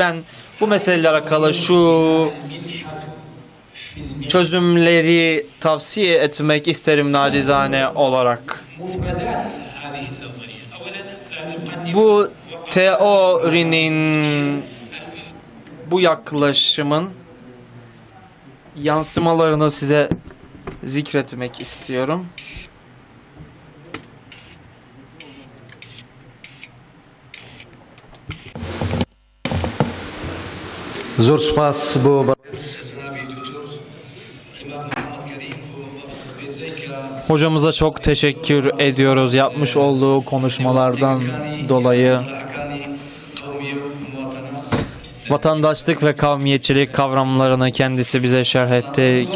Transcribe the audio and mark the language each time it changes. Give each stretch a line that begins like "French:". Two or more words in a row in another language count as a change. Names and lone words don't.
Turkish: Ben bu meseleyle alakalı şu çözümleri tavsiye etmek isterim nacizane olarak. Bu teorinin, bu yaklaşımın yansımalarını size zikretmek istiyorum.
Central Kurdish: زۆر سوپاس بۆ
Turkish: Hocamıza çok teşekkür ediyoruz yapmış olduğu konuşmalardan dolayı. vatandaşlık ve kavmiyetçilik kavramlarını kendisi bize şerh etti.